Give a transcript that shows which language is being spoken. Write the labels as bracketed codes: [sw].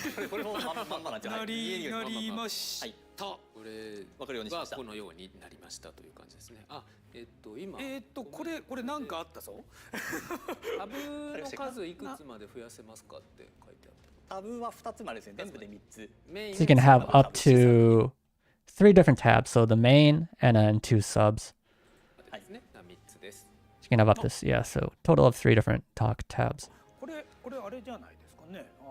[ja] これもまんまなんじゃなりました。これわかるようにしました。このようになりましたという感じですね。あ、今これなんかあったぞ。タブの数いくつまで増やせますかって書いてあった。タブは2つまでですね。全部で3つ。 [en] So you can have up to 3 different tabs. So the main and then 2 subs. [ja] はいですね。3つです。 [en] You can have up this, yeah. So total of 3 different talk tabs. [ja] これあれじゃないですかね。